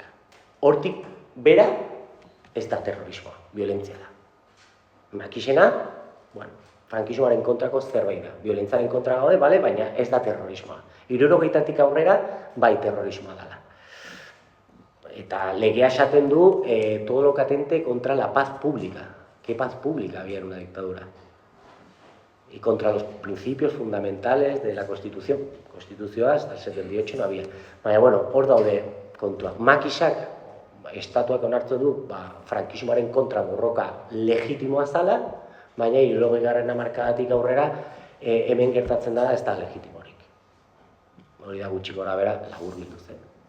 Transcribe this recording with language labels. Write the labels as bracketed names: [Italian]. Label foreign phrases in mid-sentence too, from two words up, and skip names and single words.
[Basque] Hortik bera, ez da terrorismoa, violentzia da. Makisena, frankismoaren kontrako zerbait da. Violentziaren kontra gaude, baina ez da terrorismoa. 60-tik aurrera, bai terrorismoa dela. Eta legea esaten du [Spanish] todo lo que atente contra la paz pública. ¿Qué paz pública había en una dictadura? Y contra los principios fundamentales de la Constitución. Constitución hasta el 78 no había. [Basque] Baina, hor daude kontuak. Makisak, estatuak onartu du, frankismoaren kontra borroka legitimoa zala, baina 60. hamarkadatik aurrera hemen gertatzen da ez da legitimorik. Hori da gutxi gora bera laburbildu zen.